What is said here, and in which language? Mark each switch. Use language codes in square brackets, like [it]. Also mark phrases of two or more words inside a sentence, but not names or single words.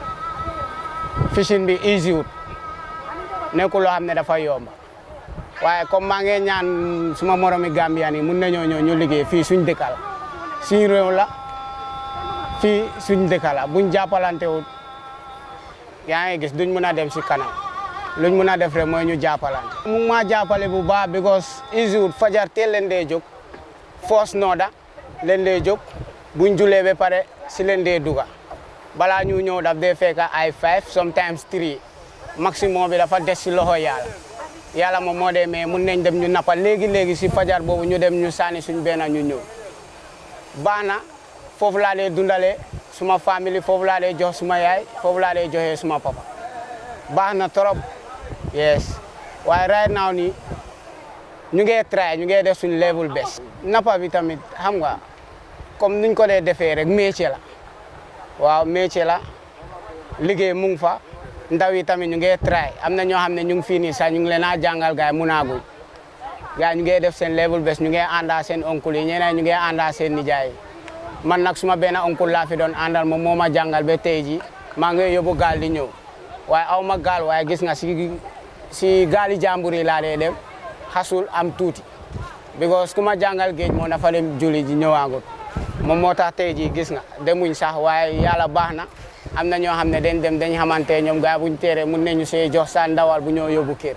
[wo] fishing bi easy wut nekul lo xamné dafa yomb waaye comme maa ngi ñaan suma moromi Gambian yi mun nañoo ñëw ñu liggéey fii suñ dëkk la suñ réew la fii suñ dëkk la buñ jàppalante wut yaa ngi gis duñ mën a dem si kanam luñ mën a def rek mooy ñu jàppalante. mu ma jàppale bu baax [en] because easy [wo] wut fajar teel leen dee jóg force nooda leen dee jóg buñ julee ba pare si leen dee duga balaa ñu ñëw daf dee fekk ay 5 sometimes 3 maximum bi dafa des si loxo yàlla moom moo dee mais mun nañ dem ñu nappa léegi si fajar boobu ñu dem ñu sànni suñ benn ñu ñëw baax na foofu laa dee dundale suma famille foofu laa dee jox suma yaay foofu laa dee joxee suma papa baax na trop yes waaye [en] right now [wo] nii ñu ngi try ñu ngi def suñ [en] level best [wo] nappa bi tamit xam nga comme niñ ko dee defee rek métier la waaw métier la liggéey mu ngi fa ndaw yi tamit ñu ngi try am na ñoo xam ne ñu ngi fii nii sax ñu ngi leen a jàngal gaay munaaguñ gaay ñu ngi def seen [en] level best [wo] ñu ngi ànda seen oncle yi ñeneen ñu ngi ànda seen nijaay yi man nag suma benn oncle laa fi doon àndal moom moo ma jàngal ba tey ji maa ngi yóbbu gaal di ñëw waaye aw ma gaal waaye gis nga si gaali jàmbur yi laa dee dem xasul am tuuti because ku ma jàngal géej moo dafa dem julli ji ñëwaagut moom moo tax tey ji gis nga demuñ sax waaye yàlla baax na am na ñoo xam ne dañ xamante ñoom gaay buñ téere mun nañu see jox sa ndawal bu ñoo yóbbu kër.